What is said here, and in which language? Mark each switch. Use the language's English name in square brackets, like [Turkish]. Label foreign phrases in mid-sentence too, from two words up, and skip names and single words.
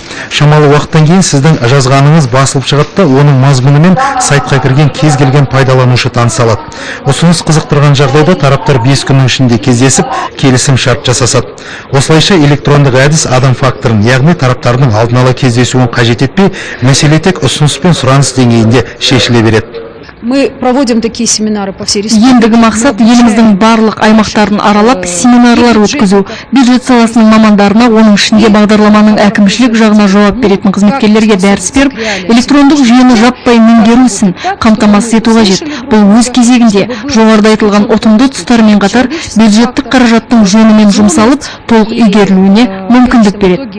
[Kazakh] Шамалы уақыттан кейін сіздің жазғаныңыз басылып шығады да оның мазмұнымен сайтқа кірген кез келген пайдаланушы таныса алады. Ұсыныс қызықтырған жағдайда тараптар 5 күннің ішінде кездесіп, келісім шарт жасасады. Осылайша электрондық әдіс адам факторын, яғни тараптардың алдын ала кездесуін қажет етпей, мәселе тек ұсыныс пен сұраныс деңгейінде шешіле береді. [Russian] Мы проводим такие семинары по всей республике. [Kazakh] Ендігі мақсат еліміздің барлық аймақтарын аралап семинарлар өткізу. Бюджет саласының мамандарына, оның ішінде бағдарламаның әкімшілік жағына жауап беретін қызметкерлерге дәріс беріп, электрондық жүйені жаппай меңгеру ісін қамтамасыз ету қажет. Бұл өз кезегінде жоғарыда айтылған ұтымды тұстарымен қатар бюджеттік қаражаттың жөнімен жұмсалып, толық игерілуіне мүмкіндік береді.